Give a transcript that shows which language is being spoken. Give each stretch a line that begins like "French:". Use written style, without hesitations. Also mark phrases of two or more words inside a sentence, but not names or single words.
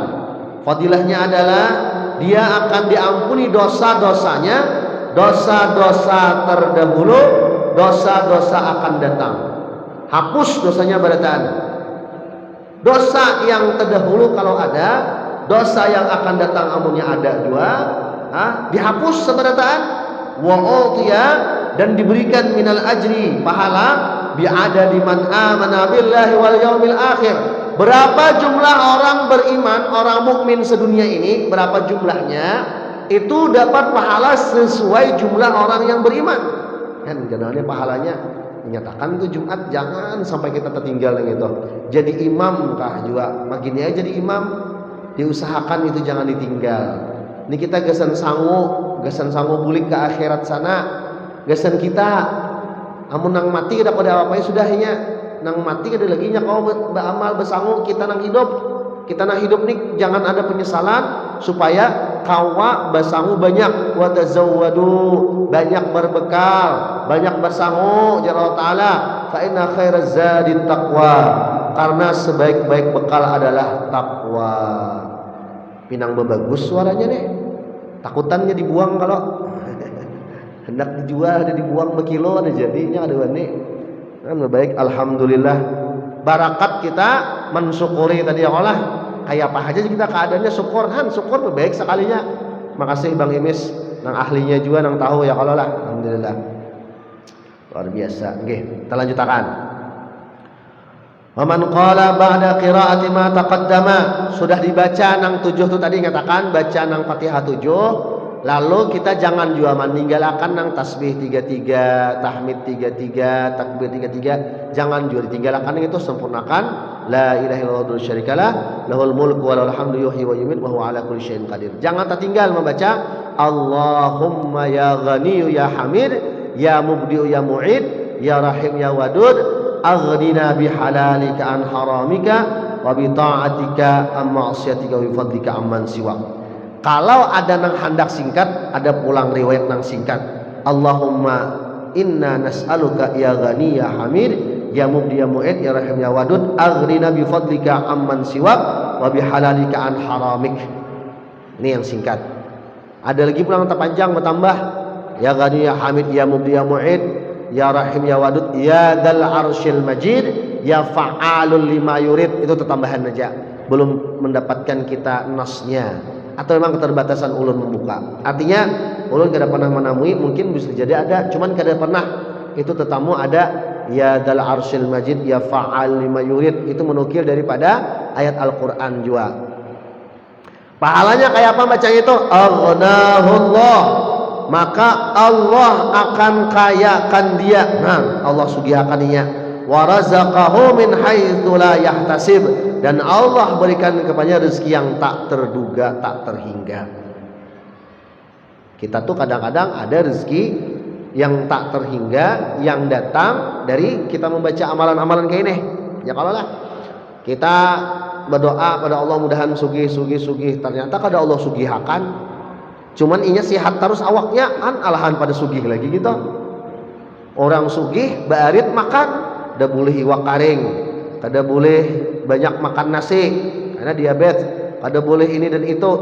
Indonesian: Fadilahnya adalah dia akan diampuni dosa-dosanya, dosa-dosa terdahulu, dosa-dosa akan datang.
Banjar: hapus dosanya barataan. Dosa yang terdahulu kalau ada, dosa yang akan datang amunnya ada juga, dihapus sebarataan.
Arabic: وأوتي,
Indonesian: dan diberikan
Arabic: من الأجر, pahala, بعدد من آمن بالله واليوم الآخر.
Indonesian: Berapa jumlah orang beriman, orang mukmin sedunia ini, berapa jumlahnya, itu dapat pahala sesuai jumlah orang yang beriman. Kan jadinya pahalanya menyatakan itu Jumat jangan sampai kita tertinggal yang itu. Jadi imam kah juga, makin ya jadi imam, diusahakan itu jangan ditinggal.
Banjar: Ini kita gesan sangu bulik ke akhirat sana. Gesan kita amun nang mati kada pada apa sudahnya. Nang mati kada lagi nya kau beramal besangu, kita nang hidup nih jangan ada penyesalan, supaya kawa basangu banyak,
Arabic: وتزودوا,
Banjar: banyak berbekal, banyak basangu ya Allah taala,
Arabic: فإن خير الزاد التقوى,
Indonesian: karena sebaik-baik bekal adalah takwa.
Banjar: Pinang bagus suaranya nih, takutannya dibuang kalau hendak dijual ada dibuang berkilo ada jadinya ada wani.
Indonesian: Kan baik, alhamdulillah barakat kita mensyukuri tadi ya Allah. Kayak apa aja kita keadaannya syukur baik sekalinya.
Banjar: Makasih Bang Imis nang ahlinya juga nang tahu ya Allah lah.
Indonesian: Alhamdulillah. Luar biasa. Nggih, kita lanjutkan.
Arabic: ومن قال بعد قراءة ما تقدم,
Banjar: sudah dibaca nang 7 tu tadi katakan baca nang Fatihah 7. Lalu kita jangan juga meninggalkan nang tasbih 33, tahmid 33, takbir 33, jangan juga ditinggalkan itu, sempurnakan
Arabic: لا إله إلا الله ولا شريك له له الملك وله الحمد يحيي ويميت وهو على كل شيء قدير.
Indonesian: Jangan tertinggal membaca
Arabic: اللهم يا غني يا حميد يا مبدئ يا معيد يا رحيم يا ودود أغننا بحلالك عن حرامك وبطاعتك عن معصيتك وبفضلك عمن سواك.
Banjar: Kalau ada nang handak singkat, ada pulang riwayat nang singkat.
Arabic: اللهم إنا نسألك يا غني يا حميد يا مبدئ يا معيد يا رحيم يا ودود أغننا بفضلك عمن سواك وبحلالك عن حرامك.
Indonesian: Ini yang singkat. Ada lagi pulang terpanjang bertambah
Arabic: يا غني يا حميد يا مبدئ يا معيد يا رحيم يا ودود يا ذا العرش المجيد يا فعالا لما يريد.
Banjar: Itu tambahan aja, belum mendapatkan kita nasnya, atau memang keterbatasan ulun membuka. Artinya ulun kada pernah menemui, mungkin bisa jadi ada, cuman kada pernah itu tetamu ada
Arabic: يا ذا العرش المجيد يا فعال لما يريد.
Indonesian: Itu menukil daripada ayat Al-Qur'an juga. Pahalanya kayak apa baca itu? Aghnahullah, maka Allah akan kayakan dia. Nah, Allah sugihakan dia.
Arabic: ورزقه من حيث لا يحتسب,
Indonesian: dan Allah berikan kepadanya rezeki yang tak terduga, tak terhingga. Kita tuh kadang-kadang ada rezeki yang tak terhingga yang datang dari kita membaca amalan-amalan kayak ini.
Banjar: Ya kalau lah kita berdoa pada Allah mudahan sugih, ternyata kada Allah sugihakan. Cuman inya sehat terus awaknya alahan pada sugih lagi gitu. Orang sugih barit makan, kada boleh iwak karing, kada boleh banyak makan nasi karena diabetes, kada boleh ini dan itu.